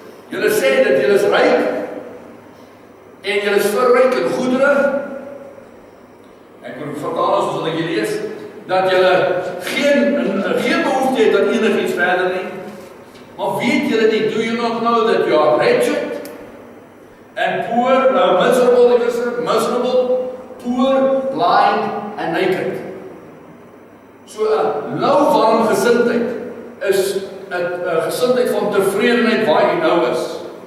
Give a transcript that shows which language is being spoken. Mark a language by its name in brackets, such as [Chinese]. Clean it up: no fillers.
[Afrikaans] Julle sê dat julle is ryk, en julle is verryk in goedere, ek moet vertaal soos wat ek hier lees, dat julle geen behoefte het aan enigiets verder nie. Maar weet julle nie, [English] do you not know that you are wretched and poor, miserable, poor, blind and naked. [Afrikaans] So 'n lauwarm gesindheid is 'n gesindheid van tevredenheid waar jy nou is.